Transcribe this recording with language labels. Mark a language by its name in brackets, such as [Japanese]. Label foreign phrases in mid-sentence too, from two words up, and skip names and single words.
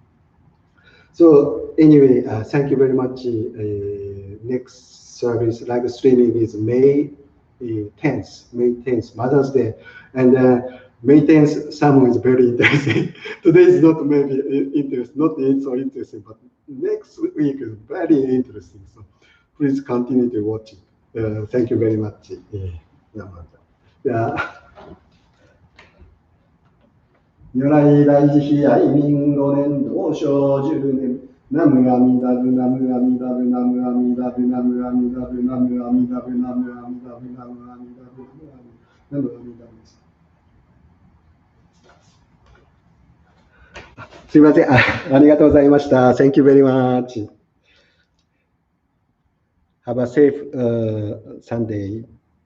[English] So anyway, thank you very much. Next service, live streaming is May 10th, Mother's Day. And May 10th, sermon is very interesting. Today is not maybe interesting, not so interesting, but next week is very interesting. So please continue to watch it. Thank you very much. Yeah. [Japanese] 如来大慈悲愛民5年同生10年ナムアミダブナムアミダブナムアミダブナムアミダブナムアミダブナムアミダブナムアミダブナムアミダブです。すいません。ありがとうございました。 [English] Thank you very much. Have a safe Sunday.